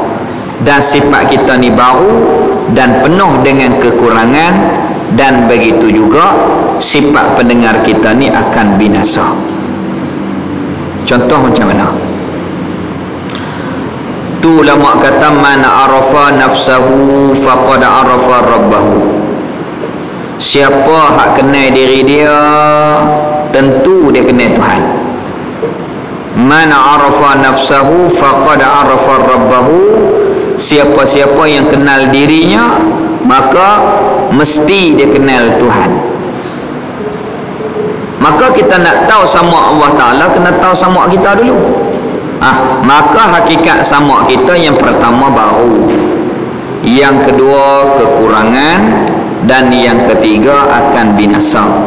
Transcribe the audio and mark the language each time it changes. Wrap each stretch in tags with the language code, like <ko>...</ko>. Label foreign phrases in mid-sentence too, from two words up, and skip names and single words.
<ms>Dan sifat kita ni baru dan penuh dengan kekurangan, dan begitu juga sifat pendengar kita ni akan binasa. Contoh macam mana? Tu ulama kata</ms> <ar>من عرف نفسه فقد عرف ربه.</ar> <ms>Siapa hak kenal diri dia, tentu dia kenal Tuhan.</ms> <ar>من عرف نفسه فقد عرف ربه.</ar> <ms>Siapa-siapa yang kenal dirinya, maka mesti dia kenal Tuhan. Maka kita nak tahu sama Allah Ta'ala, kena tahu sama kita dulu. Maka hakikat sama kita yang pertama baru, yang kedua kekurangan, dan yang ketiga akan binasa.</ms>